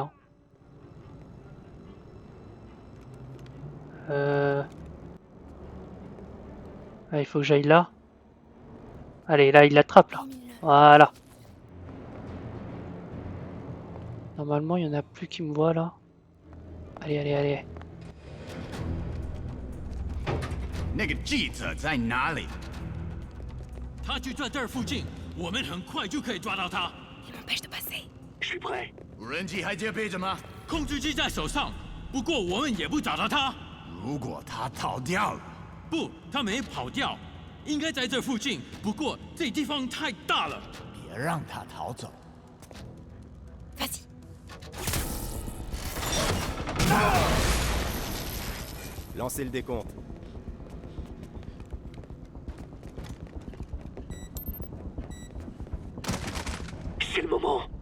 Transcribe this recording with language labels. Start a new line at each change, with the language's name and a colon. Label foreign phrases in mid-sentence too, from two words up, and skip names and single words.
French: Hein. Ah, il faut que j'aille là. Allez, là, il l'attrape, là. Voilà. Normalement, il n'y en a plus qui me voient, là. Allez, allez, allez.
Chinese: 那个记者在哪里？他就在这儿附近，我们很快就可以抓到他。
French: Il m'empêche de passer. Je suis prêt.
Chinese: 无人机还接备着吗？控制机在手上，不过我们也不找到他。如果他逃掉了，不，他没跑掉，应该在这附近。不过这地方太大了，别让他逃走。
French: Vas-y. Lancez le décompte. C'est le moment.